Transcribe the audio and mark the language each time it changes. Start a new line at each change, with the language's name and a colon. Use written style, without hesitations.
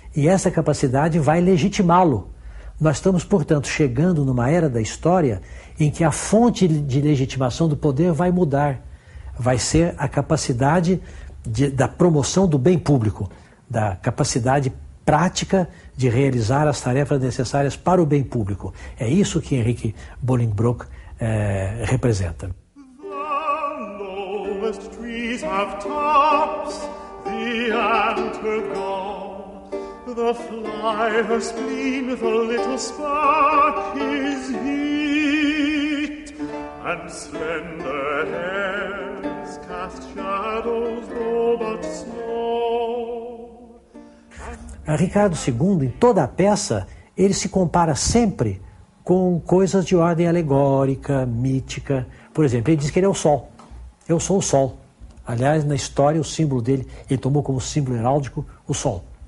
Portuguese: E essa capacidade vai legitimá-lo. Nós estamos, portanto, chegando numa era da história em que a fonte de legitimação do poder vai mudar. Vai ser a capacidade da promoção do bem público, da capacidade prática de realizar as tarefas necessárias para o bem público. É isso que Henrique Bolingbroke representa.
English: The lowest trees have tops, the antler gall, the fly her spleen, the little spark is heat, and slender hairs cast shadows though but snow.
Portuguese: A Ricardo II, em toda a peça, ele se compara sempre com coisas de ordem alegórica, mítica. Por exemplo, ele diz que ele é o Sol. Eu sou o Sol. Aliás, na história, o símbolo dele, ele tomou como símbolo heráldico o Sol.